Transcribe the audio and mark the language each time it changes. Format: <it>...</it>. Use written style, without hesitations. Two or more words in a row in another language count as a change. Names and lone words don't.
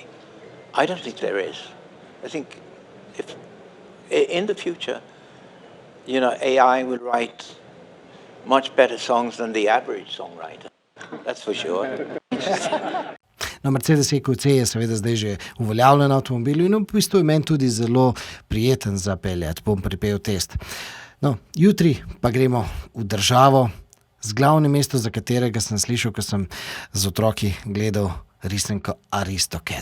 <en>I don't think there is. I think if in the future, AI will write much better songs than the average songwriter. That's for sure.</en> <sl>No, Mercedes EQC je seveda zdaj že uveljavljen avtomobil in v bistvu je meni tudi zelo prijeten za peljati. Bom pripel test. No, jutri pa gremo v državo, z glavnim mestom, za katerega sem slišal, ko sem z otroki gledal risanko Aristocats.</sl>